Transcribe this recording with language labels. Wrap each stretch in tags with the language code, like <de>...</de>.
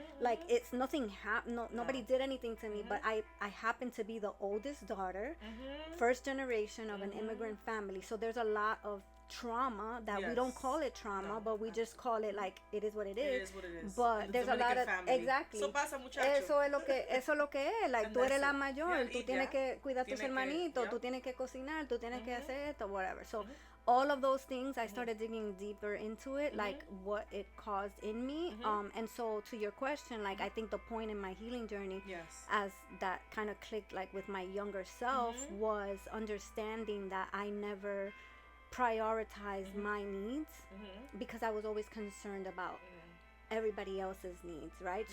<en>Like it's nothing nobody did anything to me, but I happen to be the oldest daughter, first generation of an immigrant family. So there's a lot of trauma that we don't call it trauma, but we just call it like it is what it is. It is what it is. But there's a lot of exactly.</en> <es>Eso pasa, muchacho. Eso es lo que es. Like tú eres la mayor, tú tienes que cuidar tus hermanitos, tú tienes que cocinar, tú tienes que hacer esto, whatever.</es> <en>So all of those things, I started digging deeper into it, like what it caused in me. And so to your question, like I think the point in my healing journey, as that kind of clicked like with my younger self, was understanding that I never prioritized my needs because I was always concerned about everybody else's needs, right?</en>